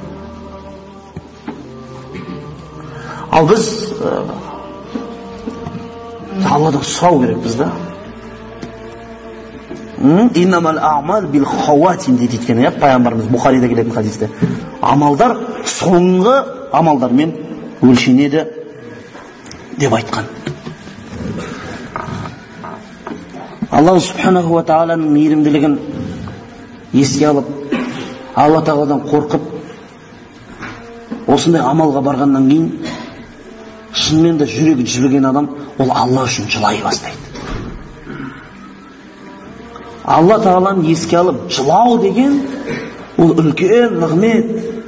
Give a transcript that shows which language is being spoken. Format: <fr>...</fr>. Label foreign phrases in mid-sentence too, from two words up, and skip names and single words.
<kk>Ал біз Алладан сұрау керекпіз да.</kk> <ar>إنما الأعمال بالخواتيم</ar> <kk>дейді екен, пайғамбарымыз Бұхарида келетін хадисте. Амалдар соңғы амалдармен өлшенеді деп айтқан.</kk> <ar>الله سبحانه وتعالى</ar> <kk>мейірімділігін еске алып, Алла Тағаладан қорқып, осындай амалға барғаннан кейін шынымен де жүрегі жібіген адам ол Алла үшін жылай бастайды. Алла Тағаланы еске алып жылау деген ол үлкен нығмет.</kk>